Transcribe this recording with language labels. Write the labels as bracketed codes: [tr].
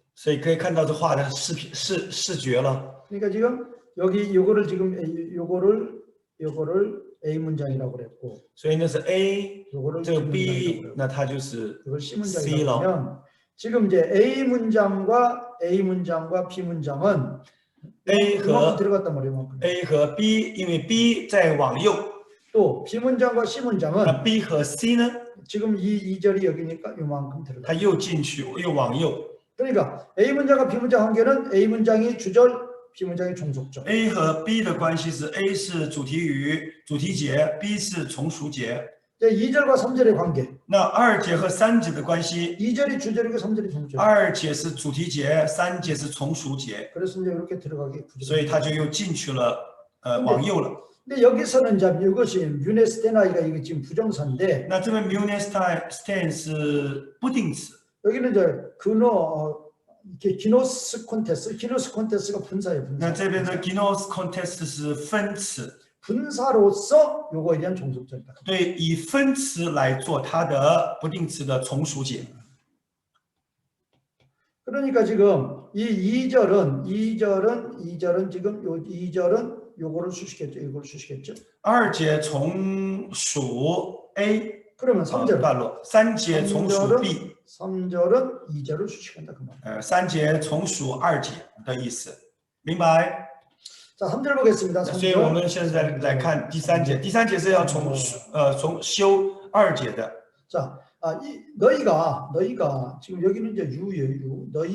[zh] 所以可以看到这画的视觉了。 [ko] 그러니까 지금 여기 요거를 지금 요거를 A 문장이라고 그랬고 [zh] 所以那是 A， [ko] 요거를 [zh] 这个 [en] B B [ko] 문장이라고 [zh] 那它就是 [ko] 이걸 C 문장이라고 [zh] 了。 [ko] 하면 지금 이제 A 문장과 B 문장은 [en] A [ko] 이만큼 [zh] 和 [ko] 들어갔단 말이에요. 이만큼. [zh] A 和 B， 因为 B 在往右， [ko] 또 B 문장과 C [zh] 那 [ko] 문장은 [zh] B 和 C 呢， [ko] 지금 이 2절이 여기니까 이만큼 [zh] 它 [ko] 들어가. [zh] 又进去又往右。 [ko] 그러니까 A 문장과 B 문장 관계는 A 문장이 주절, B 문장이 종속절. [zh] A 和 B 的关系是 A 是主题语、主题节 ，B 是从属节。 [ko] 이제 2절과 3절의 관계. [zh] 那2节和3节的关系， [ko] 2절이 주절이고 3절이 종절. [zh] 2节是主题节，3节是从属节， [ko] 그래서 이제 이렇게 들어가게 [zh] 所以它就又进去了，往右了。 [ko] 근데 여기서는 이제 이것이 유네스테나이가 이게 지금 부정사인데 [zh] 那这边 Munestein 是不定词， [ko] 여기는 이제 근어 이렇게 기노스 콘테스가 분사예요. [zh] 那 [ko] 분사. [zh] 这边的 Ginos Contest 是分词， [ko] 분사로서 요거에 대한 종속절이다. [zh] 对，以分词来做它的不定词的从属节。 [ko] 그러니까 지금 이 2절은 지금 요 2절은 요거를 수식했죠. 이걸 수식했죠. [zh] 2节从属 A [ko] 그러면 3절은 [zh] 段落，3节从属 B， [ko] 3절은 2절을 수식한다 그 말. [zh] 3节从属2节的意思，明白？ [ko] 자, 3절 보겠습니다. [zh] 所以我 [ko] 3절. [zh] 们现在来看第3节，第3节是要从修2节的。 [ko] 자, 너희가 지금 여기는 이제 유예요.